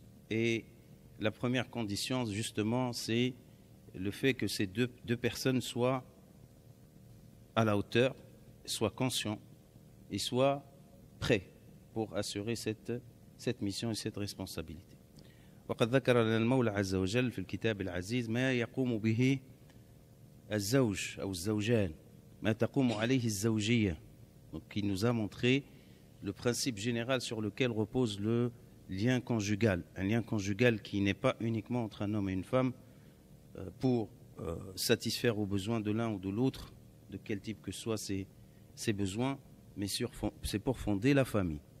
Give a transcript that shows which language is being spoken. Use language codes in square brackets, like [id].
[fr] Et la première condition, justement, c'est le fait que ces deux personnes soient à la hauteur, soient conscients et soient prêts pour assurer cette mission et cette responsabilité. [ar] وقد ذكر لنا المولى عز وجل في الكتاب العزيز ما يقوم به الزوج أو الزوجان ما تقوم عليه الزوجية. [fr] Donc il nous a montré le principe général sur lequel repose le lien conjugal, un lien conjugal qui n'est pas uniquement entre un homme et une femme pour satisfaire aux besoins de l'un ou de l'autre, de quel type que soient ces besoins, mais c'est pour fonder la famille.